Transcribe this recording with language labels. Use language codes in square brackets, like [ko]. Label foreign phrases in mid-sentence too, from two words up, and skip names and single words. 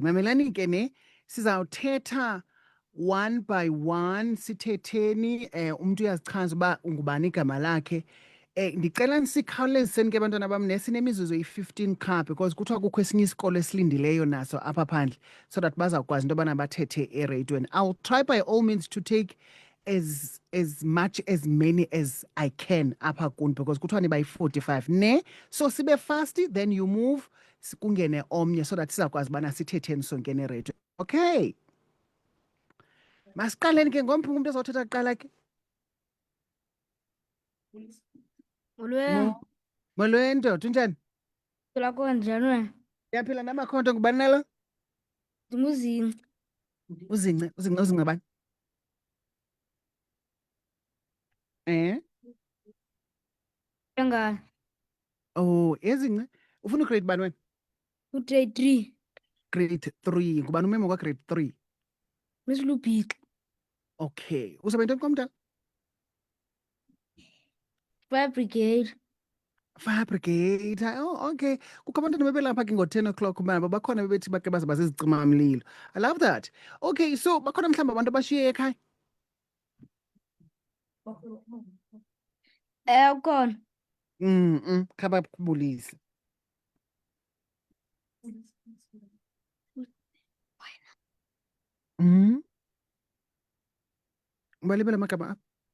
[xh] Mamelani ke ne sizawuthetha [en] one by one [xh] sithetheni umuntu uyazichaza uba ungubani igama lakhe. Ndicela nisikhawuleziseni ke bantwana bam nesinemizuzu yi-15 qha because kuthiwa kukho esinye isikolo esilindileyo naso apha phandle [en] so that [xh] bazawukwazi into yobana bathethe ereyidweni. [en] I'll try by all means to take as much as many as I can [xh] apha kuni [en] because [xh] kuthiwa niba yi-45 ne [en] so sibe fast then you move [xh] kungene omnye [en] so that [xh] sizakwazi ubana sithetheni songene ereyidweni. Okay, masiqaleni ke ngomphi umuntu ezawuthetha kuqala ke? Molweni. Molweni ndoda, unjani? Phila konjani wena? Ndiyaphila namakhonto, ngubani nalo? Ndinguzinci. Uzince bani? Engane. Oh, ezince. Ufuna ugrade bani wena? U-grade 3. Grade 3. Ngubani umemo kwa grade 3? Miss Lubhixi. Okay. Usebenza ntoni komntana? [en] Fire brigade. Fire brigade. Oh, okay. [xh] Kukho abantwana bebelapha ke ngo-10 o'clock manje bakhona bebethi bake baze bazizicima-mlilo. [en] I love that. Okay, so [xh] bakhona mhlawumbi abantu abashiye ekhaya? Ukhona. Khababulise. Balibela amagama apho.